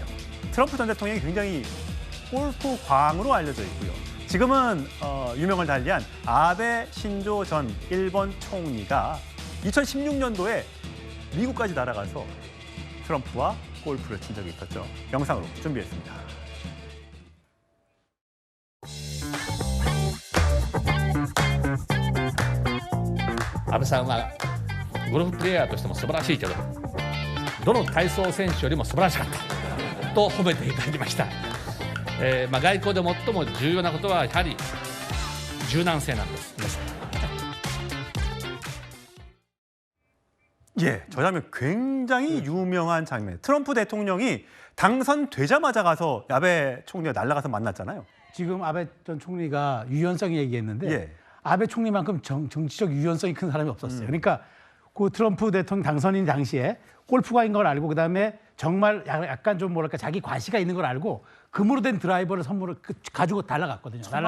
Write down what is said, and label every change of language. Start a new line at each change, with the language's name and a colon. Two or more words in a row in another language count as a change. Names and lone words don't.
Korean: 트럼프 전 대통령이 굉장히 골프 광으로 알려져 있고요. 지금은 유명을 달리한 아베 신조 전 일본 총리가 2016년도에 미국까지 날아가서 트럼프와 골프를 친 적이 있었죠. 영상으로 준비했습니다.
Japanese: 安倍さんはゴルフプレーヤーとしても素晴らしいけど、どの体操選手よりも素晴らしかったと褒めていただきました。外交で最も重要なことはやはり柔軟性なんです。
Korean: 예, 저 장면 굉장히 유명한 장면이에요. 트럼프 대통령이 당선되자마자 가서 아베 총리가 날아가서 만났잖아요. 지금 아베 전 총리가 유연성 얘기했는데 예. 아베 총리만큼 정치적 유연성이 큰 사람이 없었어요. 그러니까 그 트럼프 대통령 당선인 당시에 골프가인 걸 알고 그다음에 정말 약간 좀 뭐랄까 자기 과시가 있는 걸 알고 금으로 된 드라이버를 선물을 가지고 날아갔거든요.